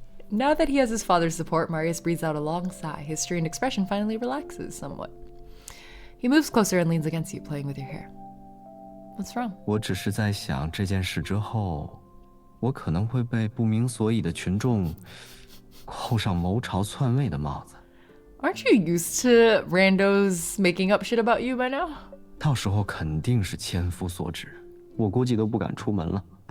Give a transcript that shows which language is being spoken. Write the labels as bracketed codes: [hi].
[en] Now that he has his father's support, Marius breathes out a long sigh. His strained expression finally relaxes somewhat. He moves closer and leans against you, playing with your hair. What's wrong? [zh] 我只是在想这件事之后，我可能会被不明所以的群众扣上谋朝篡位的帽子。 [en] Aren't you used to randos making up shit about you by now? [zh] 到时候肯定是千夫所指，我估计都不敢出门了。